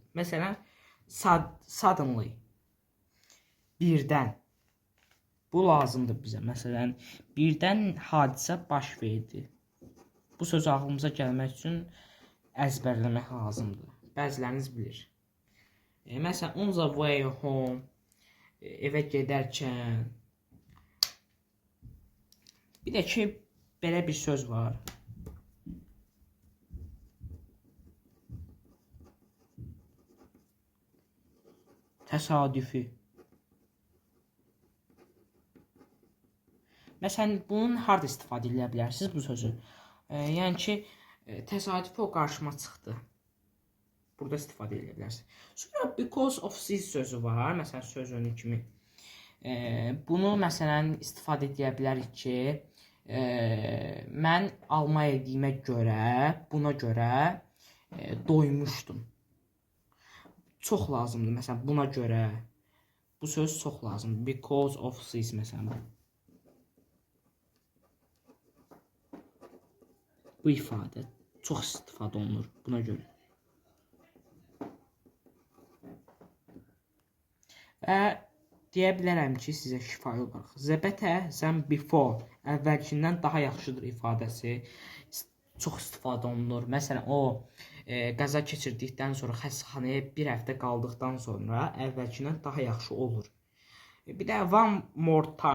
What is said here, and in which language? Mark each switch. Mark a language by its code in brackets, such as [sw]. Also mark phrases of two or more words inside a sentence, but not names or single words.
[az] Məsələn, suddenly, birdən. Bu lazımdır bizə. Məsələn, birdən hadisə baş verdi. Bu söz ağlımıza gəlmək üçün əzbərləmək lazımdır. Bəziləriniz bilir. Məsələn, [en] on the way home, [az] evə gedərkən. Bir də ki, belə bir söz var. Təsadüfi. Məsələn, bunun harada istifadə edə bilərsiniz bu sözü? Yəni ki, təsadüfi o qarşıma çıxdı. Burada istifadə edə bilərsiniz. Sonra [en] because of this [az] sözü var. Məsələn, söz önü kimi. Bunu məsələn istifadə edə bilərik ki, mən alma yediyimə görə, buna görə doymuşdum. Çox lazımdır. Məsələn, buna görə. Bu söz çox lazımdır. [en] Because of this məsələn. [az] Bu ifadə çox istifadə olunur buna görə. Və deyə bilərəm ki, sizə şifahi olaraq. [en] The better than before, [az] əvvəlkindən daha yaxşıdır ifadəsi çox istifadə olunur. Məsələn, o qəza keçirdikdən sonra xəstəxanaya bir həftə qaldıqdan sonra əvvəlkindən daha yaxşı olur. Bir də [en] one more time.